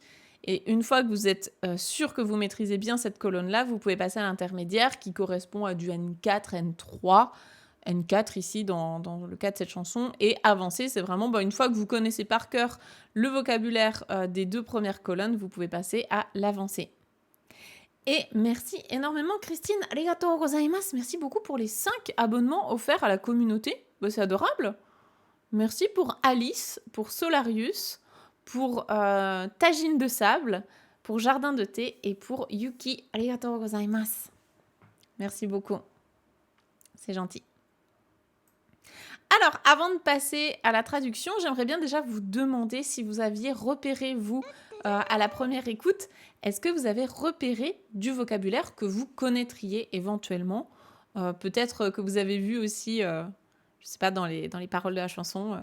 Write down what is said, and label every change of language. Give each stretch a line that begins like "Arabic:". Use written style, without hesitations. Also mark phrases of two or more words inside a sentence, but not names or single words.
French: Et une fois que vous êtes sûr que vous maîtrisez bien cette colonne-là, vous pouvez passer à l'intermédiaire qui correspond à du N4, N3, N4 ici dans le cas de cette chanson. Et avancer, c'est vraiment une fois que vous connaissez par cœur le vocabulaire des 2 premières colonnes, vous pouvez passer à l'avancée. Et merci énormément Christine,
Japanese: ありがとうございます.
French: Merci beaucoup pour les 5 abonnements offerts à la communauté. C'est adorable. Merci pour Alice, pour Solarius, pour Tagine de sable, pour Jardin de thé et pour Yuki.
Japanese: ありがとうございます.
French: Merci beaucoup. C'est gentil. Alors, avant de passer à la traduction, j'aimerais bien déjà vous demander si vous aviez repéré, vous, à la première écoute, est-ce que vous avez repéré du vocabulaire que vous connaîtriez éventuellement peut-être que vous avez vu aussi, je ne sais pas, dans les paroles de la chanson.